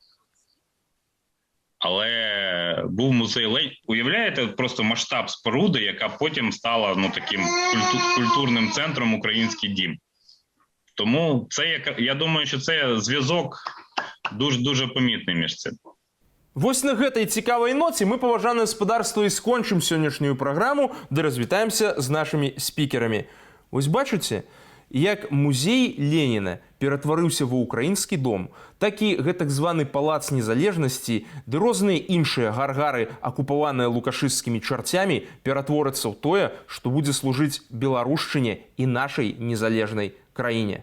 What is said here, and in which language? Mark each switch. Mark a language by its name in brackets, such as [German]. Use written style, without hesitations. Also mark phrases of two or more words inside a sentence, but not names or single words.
[Ukrainian] Але був музей Леніна. Уявляєте просто масштаб споруди, яка потім стала таким культурним центром Український дім. Тому це, я думаю, що це зв'язок дуже помітний між цим. [Belarusian] Вось на гэтай цікавай ноце мы, паважанае гаспадарства, і скончым сённяшнюю праграму, ды развітаемся з нашымі спікерамі. Вось бачыце, як музей Леніна ператварыўся ва ўкраінскі дом, так і гэтак званы палац незалежнасці, ды розныя іншыя гаргары, акупаваныя лукашысцкімі чарцямі, ператворацца ў тое, што будзе служыць беларушчыне і нашай незалежнай краіне.